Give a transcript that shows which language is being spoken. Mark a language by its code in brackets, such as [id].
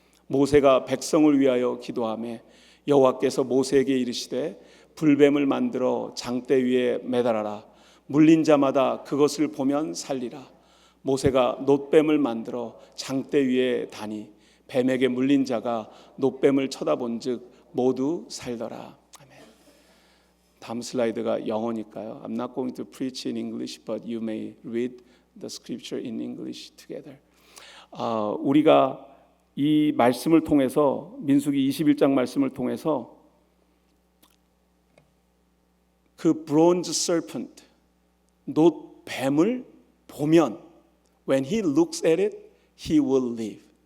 [ko] 모세가 백성을 위하여 기도하매 여호와께서 모세에게 이르시되 불뱀을 만들어 장대 위에 매달아라. 물린 자마다 그것을 보면 살리라. 모세가 놋뱀을 만들어 장대 위에 다니 뱀에게 물린 자가 놋뱀을 쳐다본즉 모두 살더라. 아멘. 다음 슬라이드가 영어니까요. [en] I'm not going to preach in English, but you may read the scripture in English together. [ko] 우리가 이 말씀을 통해서, 민수기 21장 말씀을 통해서 그 bronze serpent, 놋뱀을 보면 [en] when he looks at it, he will live.